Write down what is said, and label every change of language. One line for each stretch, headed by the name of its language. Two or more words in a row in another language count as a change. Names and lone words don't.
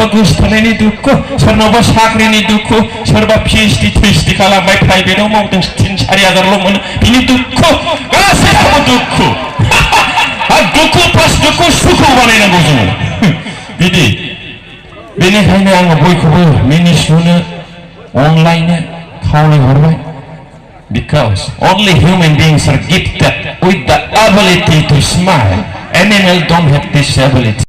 Bodo: गोसथोनायनि दुखु सोरनावबा साख्रिनि दुखु सोरबा पिएइचडि टिएचडि खालामबाय प्राइभेटआव मावदों 3-4,000ल' मोनो बिनि दुखु गासैबो दुखु दुखु प्लास दुखु सुखु बानायनांगौ जोङो बिदि बेनिखायनो आङो बयखौबो मिनिस्लुनो अनलायनो खावलायहरबाय
English: because only human beings are gifted with the ability to smile. Animals don't have this ability.